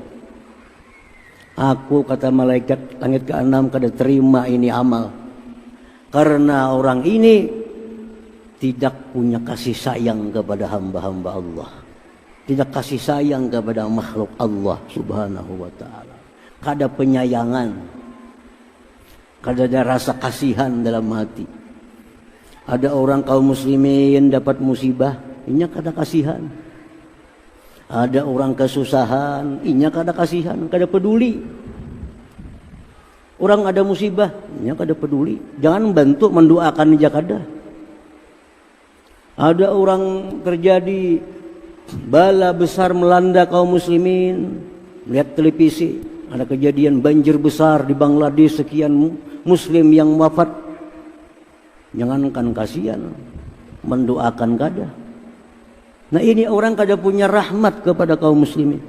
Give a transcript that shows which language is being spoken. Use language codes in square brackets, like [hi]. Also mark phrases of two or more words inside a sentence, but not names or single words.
[id] Aku, kata malaikat langit keenam, kada terima ini amal, karena orang ini tidak punya kasih sayang kepada hamba-hamba Allah, tidak kasih sayang kepada makhluk Allah [ar] subhanahu wa ta'ala, [bjn] kada penyayangan, kada ada rasa kasihan dalam hati. Ada orang kaum muslimin dapat musibah, inya kada kasihan. Ada orang kesusahan, inya kada kasihan, kada peduli. Orang ada musibah, inya kada peduli. Jangan bantu mendoakan aja kada. [id] Ada orang terjadi bala besar melanda kaum muslimin, lihat televisi, ada kejadian banjir besar di Bangladesh, sekian muslim yang wafat. [bjn] Jangankan kasihan, mendoakan kada. Nah ini orang kada punya rahmat kepada kaum muslimin.